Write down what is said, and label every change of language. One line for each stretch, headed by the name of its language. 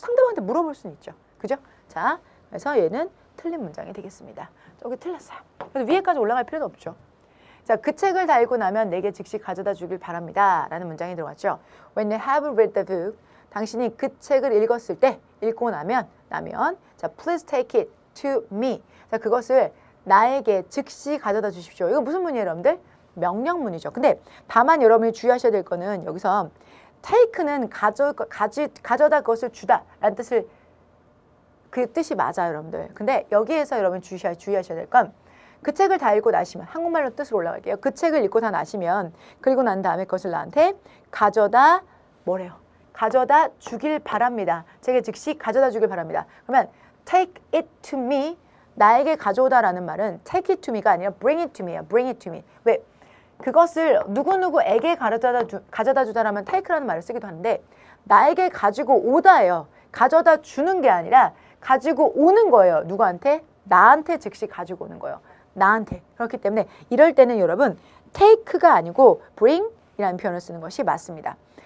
Korean: 상대방한테 물어볼 수는 있죠. 그죠? 자, 그래서 얘는 틀린 문장이 되겠습니다. 저기 틀렸어요. 그래서 위에까지 올라갈 필요도 없죠. 자, 그 책을 다 읽고 나면 내게 즉시 가져다 주길 바랍니다. 라는 문장이 들어갔죠.
English: When you have read the book,
Korean: 당신이 그 책을 읽었을 때, 읽고 나면, 자,
English: please take it to me.
Korean: 자, 그것을 나에게 즉시 가져다 주십시오. 이거 무슨 문이에요, 여러분들? 명령문이죠. 근데 다만 여러분이 주의하셔야 될 거는 여기서 take는 가져다 그것을 주다 라는 뜻을 그 뜻이 맞아요, 여러분들. 근데 여기에서 여러분 주의하셔야 될 건 그 책을 다 읽고 나시면 한국말로 뜻으로 올라갈게요. 그 책을 읽고 다 나시면 그리고 난 다음에 그것을 나한테 가져다 뭐래요? 가져다 주길 바랍니다. 제게 즉시 가져다 주길 바랍니다. 그러면
English: take it to me,
Korean: 나에게 가져오다라는 말은 take it to me가 아니라
English: bring it to me
Korean: 예요.
English: bring it to me. 왜?
Korean: 그것을 누구누구에게 가져다 주다라면 take라는 말을 쓰기도 하는데 나에게 가지고 오다예요. 가져다 주는 게 아니라 가지고 오는 거예요. 누구한테? 나한테 즉시 가지고 오는 거예요. 나한테. 그렇기 때문에 이럴 때는 여러분 take가 아니고 bring 이라는 표현을 쓰는 것이 맞습니다.